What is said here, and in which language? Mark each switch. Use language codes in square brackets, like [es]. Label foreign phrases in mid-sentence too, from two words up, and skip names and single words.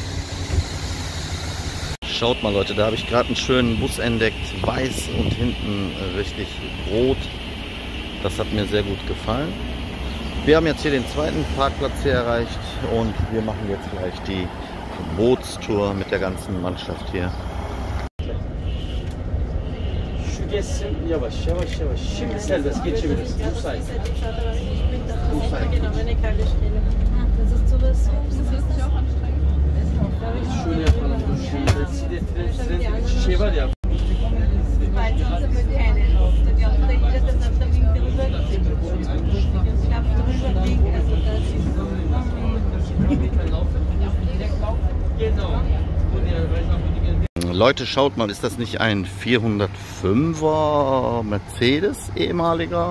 [de] Schaut mal Leute, da habe ich gerade einen schönen Bus entdeckt, weiß und hinten richtig rot. Das hat mir sehr gut gefallen. Wir haben jetzt hier den zweiten Parkplatz hier erreicht und wir machen jetzt gleich die Bootstour mit der ganzen Mannschaft hier. [tr] Şimdi serbest geçebiliriz. Müsait. Şöyle yapalım. Şey var ya. [de] Leute, schaut mal, ist das nicht ein 405er Mercedes ehemaliger?